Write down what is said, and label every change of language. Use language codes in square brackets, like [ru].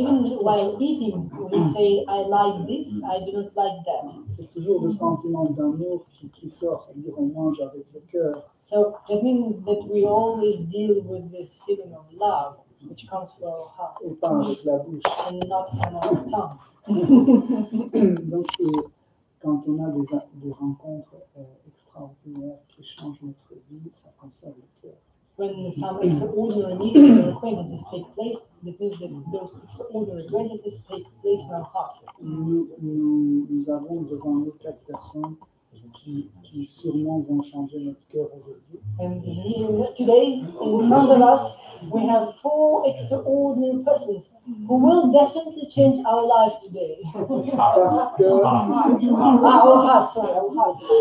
[en] Even while eating, we say, I like this, I do not like that. [fr] C'est toujours le sentiment d'amour qui sort, c'est-à-dire on mange avec le cœur. [en] So that means that we always deal with this feeling of love, which comes from our heart, [fr] Et pas avec la bouche. [en] and not from our tongue. [fr] Donc, quand on a des rencontres extraordinaires qui changent notre vie, ça conserve le cœur. [en] When some extraordinary meetings or acquaintances take place, that means that those extraordinary acquaintances take place in our heart. [fr] Nous avons devant nous 4 personnes qui sûrement vont changer notre cœur aujourd'hui. [en] And here, today, in front of us, we have 4 extraordinary persons who will definitely change our life today. [fr] Parce que, [en] Our hearts, sorry, our hearts.